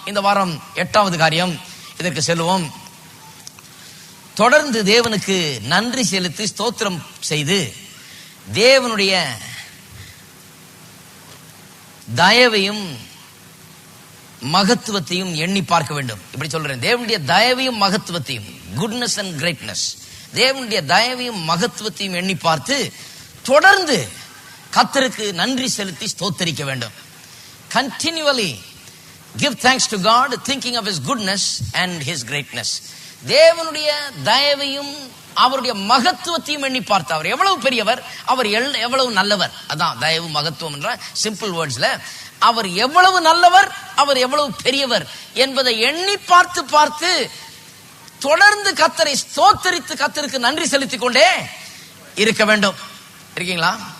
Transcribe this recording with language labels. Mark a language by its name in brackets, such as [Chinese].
[Tamil] இந்த வாரம் 8வது காரியம், இதற்கு செல்வோம். தொடர்ந்து தேவனுக்கு நன்றி செலுத்தி ஸ்தோத்திரம் செய்து தேவனுடைய தயவையும் மகத்துவத்தையும் எண்ணி பார்க்க வேண்டும். இப்படி சொல்றேன், தேவனுடைய தயவையும் மகத்துவத்தையும், [English] goodness and greatness, [Tamil] தேவனுடைய தயவையும் மகத்துவத்தையும் எண்ணி பார்த்து தொடர்ந்து கர்த்தருக்கு நன்றி செலுத்தி ஸ்தோத்தரிக்க வேண்டும். [English] Continually give thanks to God, thinking of His goodness and His greatness. [Tamil] தேவனுடைய தயவையும் அவருடைய மகத்துவத்தையும் எண்ணி பார்த்து, அவர் எவ்வளவு பெரியவர், அவர் எவ்வளவு நல்லவர். அதான் தயவு மகத்துவம் என்ற [English] simple வேர்ட்ஸ்ல, [Tamil] அவர் எவ்வளவு நல்லவர், அவர் எவ்வளவு பெரியவர் என்பதை எண்ணி பார்த்து பார்த்து தொடர்ந்து கர்த்தரை ஸ்தோத்தரித்து கர்த்தருக்கு நன்றி செலுத்திக் கொண்டே இருக்க வேண்டும். இருக்கீங்களா?